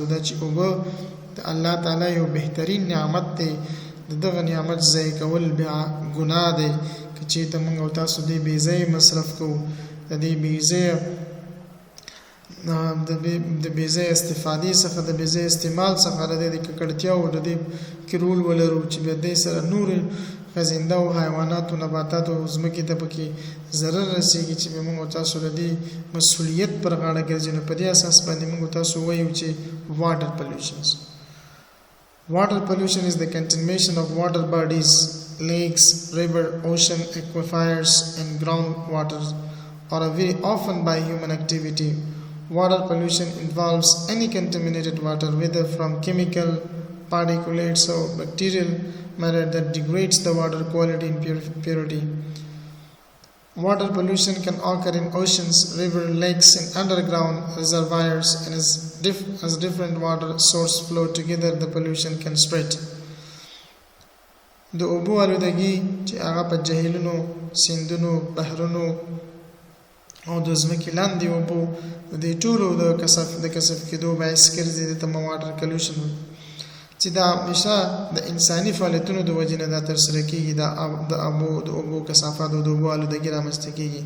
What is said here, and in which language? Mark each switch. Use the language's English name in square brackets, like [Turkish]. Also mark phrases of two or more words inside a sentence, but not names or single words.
[Pashto] دا چې اوبه د الله تعالی یو بهترین نعمت دی، د دغه نعمت ضایع کول بیا ګناه دی که چېرته موږ او تاسو دې بېځایه مصرف کوو، د دې بېځایه استفادې څخه، د بېځایه استعمال څخه، د دې ککړتیاو د دې کې رول ولرو چې بیا دې سره نور خزنده او حیوانات او نباتات او ځمکې ته پکې ضرر رسېږي چې موږ تاسو له دې مسؤلیت پر غاړه ګرځي. نو په دې اساس باندې موږ تاسو وایو چې [English] water pollution is the contamination of water bodies, lakes, river, ocean, aquifers and groundwater, or very often by human activity. Water pollution involves any contaminated water, whether from chemical, particulates or bacterial matter that degrades the water quality and purity. Water pollution can occur in oceans, rivers, lakes, and underground reservoirs, and as different water sources flow together, the pollution can spread. [Pashto] د اوبو آلودګي چې هغه په جهیلونو، سیندونو، بحرونو او د ځمکې لاندې اوبو د دې ټولو د کثیف کېدو باعث ګرځي، د [English] water pollution [Pashto] چې دا همیشه د انساني فعالیتونو د وجې نه دا ترسره کېږي، د اوبو کثافات او د اوبو آلودګي رامنځته کېږي.